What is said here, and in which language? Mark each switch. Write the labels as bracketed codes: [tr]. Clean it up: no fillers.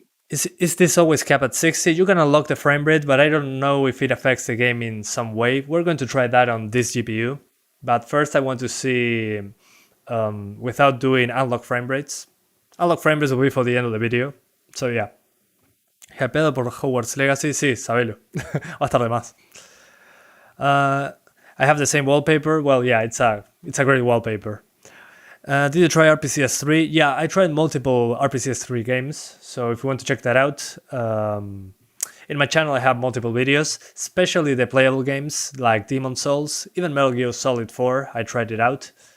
[en] Is this always capped at 60? You can unlock the frame rate, but I don't know if it affects the game in some way. We're going to try that on this GPU. But first I want to see, without doing unlock frame rates. Unlock frame rates will be for the end of the video. So yeah. [es] Hypeado por Hogwarts Legacy, sí, sabelo. Va a estar de más. [en] I have the same wallpaper. Well, yeah, it's a great wallpaper. Did you try RPCS 3? Yeah, I tried multiple RPCS 3 games, so if you want to check that out, in my channel I have multiple videos, especially the playable games like Demon's Souls, even Metal Gear Solid 4, I tried it out.